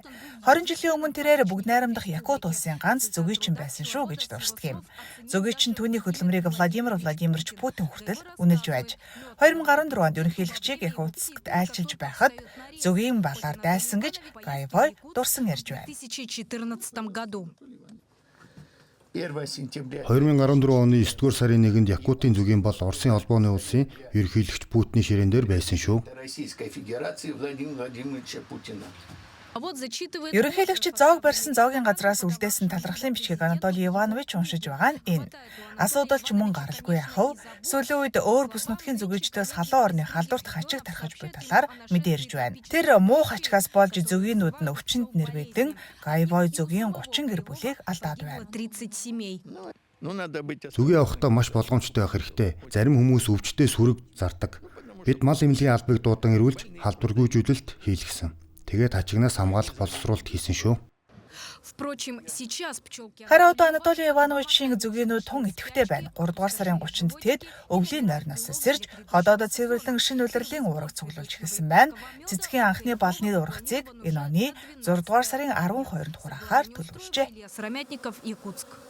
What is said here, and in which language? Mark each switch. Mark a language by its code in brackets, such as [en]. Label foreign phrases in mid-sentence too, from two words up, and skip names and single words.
[mn] 20 жилийн өмнө тэрээр бүгд найрамдах Якут улсын ганц зөгийчин байсан шүү гэж дурсдаг юм. Зөгийчин түүний хөдөлмөрийг Владимир Владимирович Путин хүртэл үнэлж байж 2014 онд ерөнхийлөгчийг Якутскт айлчилж байхад зөгийн балаар дайлсан гэж Гаевой дурсан ярьж байна. [ru] 2014 году. 1 сентября [mn] 2014 оны 9-р сарын 1-нд Якутын зүгийн бол Оросын холбооны улсын ерөнхийлөгч Путиний ширээн дээр байсан шүү. [ru] Российской Федерации Владимира Владимировича Путина. [mn] Ерөнхийлөгчид зоог барьсан зоогийн газраас үлдээсэн талархлын бичгийг Анатолий Иванович уншиж байгаа нь энэ. Асуудал ч мөн гаралгүй яхав. Сүүлийн үед өөр бүс нутгийн зүгээчдээс халуун орны халдварт хачиг тархаж буй талаар мэдэрж байна. Тэр муу хачгаас болж зөgiinүүд нь өвчнөд нэрвэдэн Гаевой зөгийн 30 гэр бүлийг алдаад байна. [ru] 30 семей. Ну, надо быть [mn] Зүгийн авахдаа маш болгоомжтой байх хэрэгтэй. Зарим хүмүүс өвчтөе сүрэг зардаг. Бид мал эмнэлгийн албыг дуудан ирүүлж халдваргүйжүүлэлт хийлгэсэн. Тэгээд хачигнаас хамгаалах боловсруулалт хийсэн шүү. [ru] Впрочем, сейчас пчелки. [mn] Харин одоо Анатолий Ивановичийн зүгийнүүд тун идэвхтэй байна. 3 дугаар сарын 30-нд тэд өвлийн нойрноос сэрж ходоодод цэвэрлэн шин улирлын уураг цуглуулж эхэлсэн байна. Цэцгийн анхны балны ургацыг энэ оны 6 дугаар сарын 12-нд хураахаар төлөвлөжээ. Сыромятников, Якутск.